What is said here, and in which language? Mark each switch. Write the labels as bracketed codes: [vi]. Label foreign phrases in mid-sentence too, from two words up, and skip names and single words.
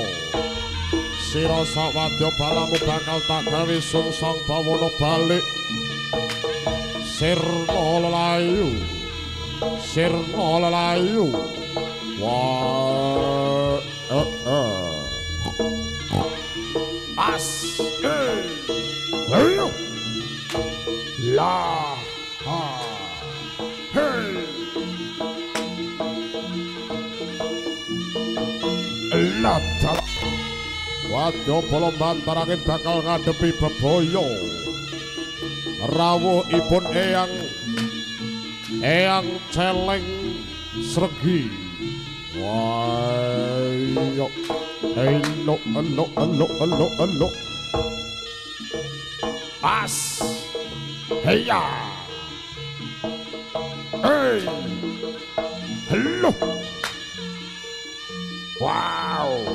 [jv] Sira sawadya balamu bakal tak gawe sungsang bawana balik. Sirna lelayu. Sirna lelayu. Wah As ayo la ha hey la ta wadya bala bantarangin bakal ngadepi bebaya rawuhipun Eyang Celeng Sregi. Wayo elo as heya hey hello wow